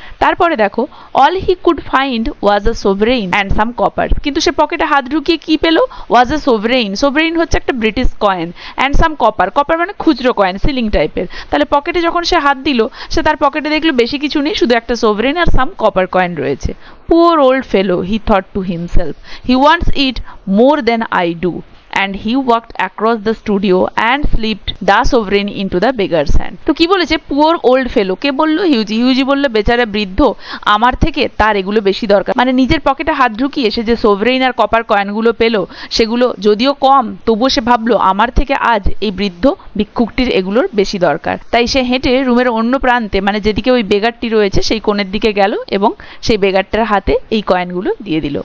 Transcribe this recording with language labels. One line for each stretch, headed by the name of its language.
Bangla: তারপরে দেখো,
English: all he could find was a sovereign and some copper,
Bangla: কিন্তু সে পকেটে হাত ঢুকিয়ে কি পেল?
English: was a sovereign,
Bangla: সোভরেইন হচ্ছে একটা British coin,
English: and some copper,
Bangla: copper মানে খুচরো কয়েন, সিলিং টাইপের। তাহলে পকেটে যখন সে হাত দিল সে তার পকেটে দেখলো বেশি কিছু নেই, শুধু একটা সোভরেইন আর সাম কপার কয়েন রয়েছে।
English: Poor old fellow, he thought to himself, he wants it more than I do. And he walked across the studio and slipped the sovereign into the beggar's hand.
Bangla: তো কি বলেছে?
English: Poor old fellow.
Bangla: কে বললো? হিউজি। হিউজি বললো বেচারা বৃদ্ধ, আমার থেকে তার এগুলো বেশি দরকার। মানে নিজের পকেটে হাত ঢুকিয়ে সে যে সোভরেইন আর কপার কয়েনগুলো পেলো সেগুলো যদিও কম, তবুও সে ভাবলো আমার থেকে আজ এই বৃদ্ধ ভিক্ষুকটির এগুলোর বেশি দরকার। তাই সে হেঁটে রুমের অন্য প্রান্তে, মানে যেদিকে ওই বেগারটি রয়েছে সেই কোণের দিকে গেল এবং সেই বেগারটার হাতে এই কয়েনগুলো দিয়ে দিল।